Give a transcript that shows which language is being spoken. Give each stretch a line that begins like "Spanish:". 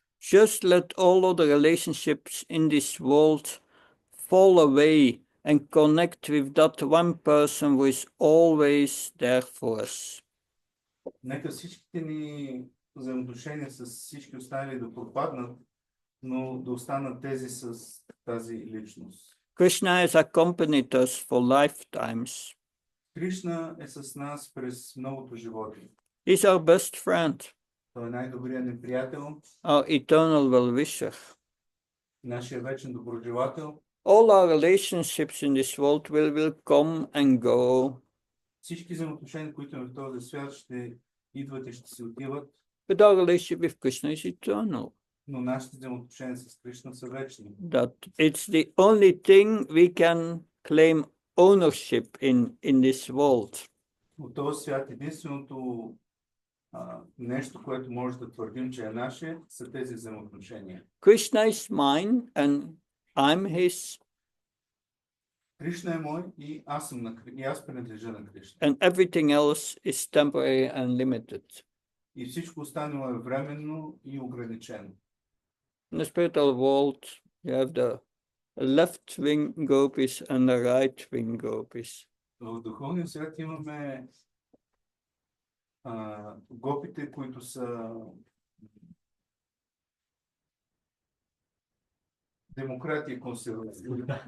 English: Just let all other relationships in this world fall away and connect with that one person who is always there for us.
Bulgarian: Нека всичките ни взаимоотношения с всички останали да пропаднат, но да останат тези с тази личност.
English: Krishna has accompanied us for lifetimes.
Bulgarian: Кришна е с нас през многото животи.
English: He's our best friend,
Bulgarian: Той е най-добрият ни приятел,
English: our eternal well-wisher.
Bulgarian: нашия вечен доброжелател.
English: All our relationships in this world will come and go.
Bulgarian: Всички взаимоотношения, които имаме в този свят, ще идват и ще се отиват,
English: But our relationship with Krishna is eternal.
Bulgarian: но нашите взаимоотношения с Кришна са вечни.
English: That it's the only thing we can claim ownership in this world.
Bulgarian: От този свят единственото нещо, което може да твърдим, че е наше, са тези взаимоотношения.
English: Krishna is mine and I'm his,
Bulgarian: Кришна е мой и аз принадлежа на Кришна.
English: and everything else is temporary and limited.
Bulgarian: И всичко останало е временно и ограничено.
English: In the spiritual world, you have the left wing gopis and the right wing gopis.
Bulgarian: В духовния свят имаме гопите, които са демократи и консервативи.